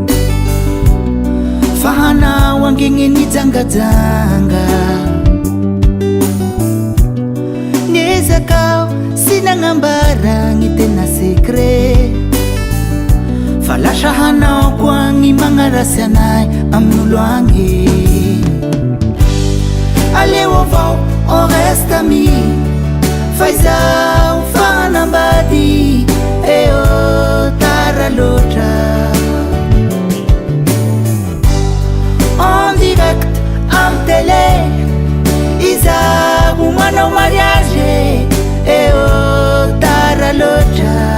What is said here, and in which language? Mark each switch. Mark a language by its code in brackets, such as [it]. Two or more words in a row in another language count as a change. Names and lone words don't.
[mg] fa hanao angegny nijangajanga niezakao sy nagnambara gny tena secret fa lasa hanao koa gny magnarasy anay amin'olo agny aleo avao [fr] on reste [mg] ami fa izaho fanambady eo tara loatra [fr] en direct [mg] am télé izaho manao mariage eo tara loatra